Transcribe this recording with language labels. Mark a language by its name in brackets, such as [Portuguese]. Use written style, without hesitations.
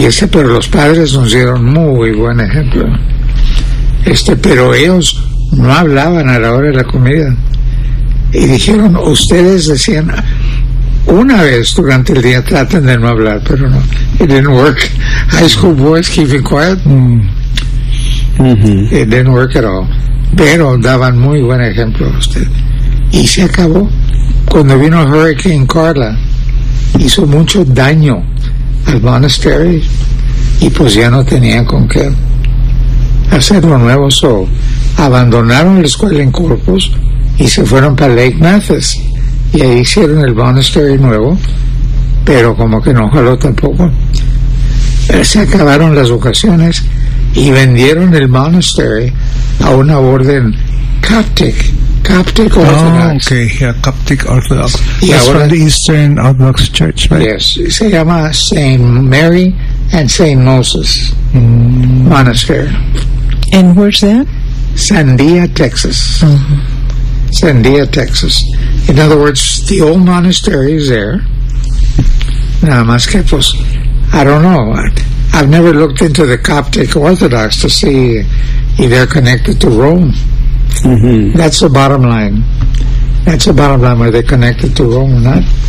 [Spanish] Pero los padres nos dieron muy buen ejemplo. Pero ellos no hablaban a la hora de la comida. Y dijeron, ustedes decían, una vez durante el día traten de no hablar, pero no, [English] it didn't work. High school boys keeping quiet, it didn't work at all. [Spanish] Pero daban muy buen ejemplo a usted. Y se acabó. Cuando vino Hurricane Carla, hizo mucho daño al monastery y pues ya no tenían con qué hacerlo nuevo. So, abandonaron la escuela en Corpus y se fueron para Lake Mathis. Y ahí hicieron el monastery nuevo, pero como que no jaló tampoco. Se acabaron las vocaciones y vendieron el monastery a una orden Coptic Orthodox. [English] Coptic Orthodox. That's from the Eastern Orthodox Church, right? [Spanish] Yes, se llama St. Mary and St. Moses Monastery. [English] And where's that? Sandia, Texas. Sandia, Texas. In other words, the old monastery is there. [Spanish] Nada más que, pues, [English] I don't know. I've never looked into the Coptic Orthodox to see if they're connected to Rome. That's the bottom line. That's the bottom line, whether they're connected to Rome or not.